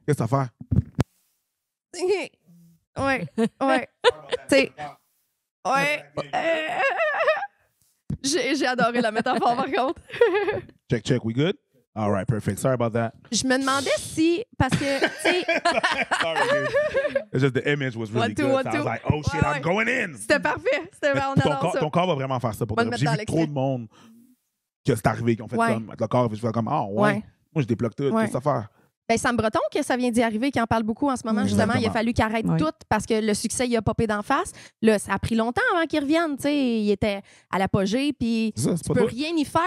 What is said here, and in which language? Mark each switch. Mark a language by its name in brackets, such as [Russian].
[French] Qu'est-ce que tu vas faire? Ouais. Tu sais. Ouais. J'ai adoré la métaphore, par contre. [English] Check, we good? All right, perfect. Sorry about that. [French] Je me demandais si, parce que, tu sais... [English] Sorry, dude. It's just the image was really good. So I was like, oh shit, I'm going in. [French] C'était parfait. C'était on adore ça. Ton corps va vraiment faire ça pour toi. J'ai vu trop de monde que c'est arrivé, qui ont fait comme, le corps, je fais comme, oh ouais. Moi, je débloque tout, qu'est-ce que ça fait? Ben, Sam Breton, que ça vient d'y arriver, qui en parle beaucoup en ce moment, justement. Il a fallu qu'il arrête tout parce que le succès, il a popé d'en face. Là, ça a pris longtemps avant qu'il revienne. Il était à l'apogée, puis tu peux rien y faire.